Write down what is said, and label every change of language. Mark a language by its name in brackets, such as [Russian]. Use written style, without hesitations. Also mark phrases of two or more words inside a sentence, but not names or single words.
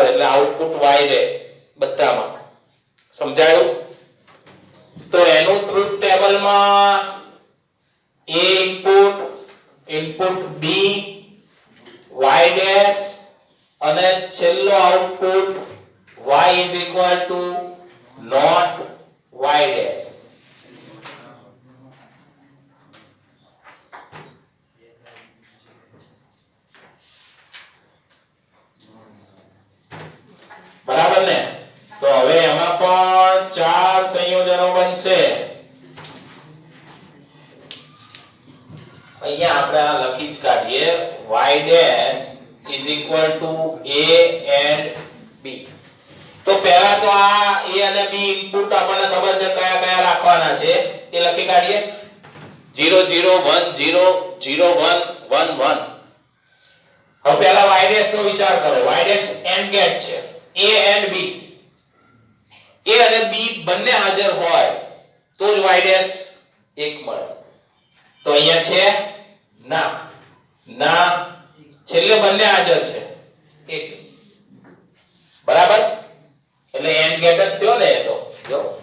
[Gujarati] એટલે આઉટપુટ y દે બધામાં. સમજાયું? તો એનું ટ્રુથ ટેબલમાં A ઇનપુટ, ઇનપુટ B, y ડેશ અને છેલ્લો આઉટપુટ [English] y is equal to not y [Gujarati] ડેશ. બરાબર ને? તો હવે એમાં પણ ચાર સંયોજનો બનશે. અહીંયા આપણે આ લખી જ કાઢીએ y ડેશ [English] is equal to a and b. [Gujarati] તો પહેલા તો આ a અને b ઇનપુટ આપણને ખબર છે કયા કયા રાખવાના છે એ લખી કાઢીએ. 0 0 1 0 0 1 1 1. હવે પહેલા y ડેશ નો વિચાર કરો. y ડેશ AND ગેટ છે, [English] a and b. [Gujarati] a અને b બંને હાજર હોય તો જ y ડેશ 1 મળે. તો અહીંયા છે ના, ના છે છેલ્લે બંને હાજર છે એક બરાબર એટલે [English] and gate [Gujarati] જ થયો ને એ તો જો